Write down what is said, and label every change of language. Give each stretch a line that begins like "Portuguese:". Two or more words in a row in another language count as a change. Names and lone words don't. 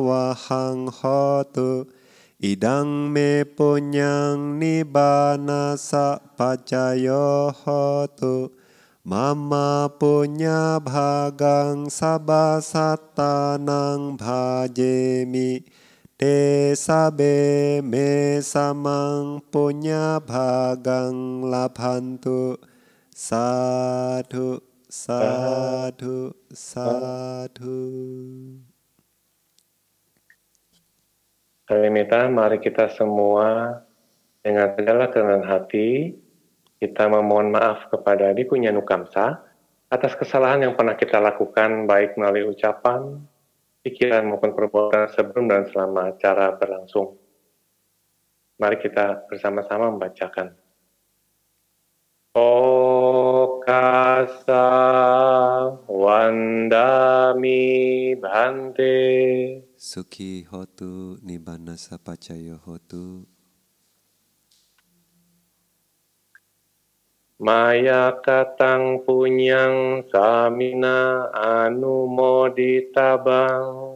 Pali: wahang hotu idang me punyang nibbana sapacayo hotu mama punya bhagang sabasattanang bhajemi te sabe me samang punya bhagang labhantu sadhu sadhu sadhu.
Indonesian: Mita, mari kita semua dengan segala kerendahan hati, kita memohon maaf kepada Biku Nyanukamsa atas kesalahan yang pernah kita lakukan baik melalui ucapan, pikiran maupun perbuatan sebelum dan selama acara berlangsung. Mari kita bersama-sama membacakan.
Pali: Okasa wandami bhante Sukhi hotu nibbana sapacayo hotu maya katang punyang samina anumoditabang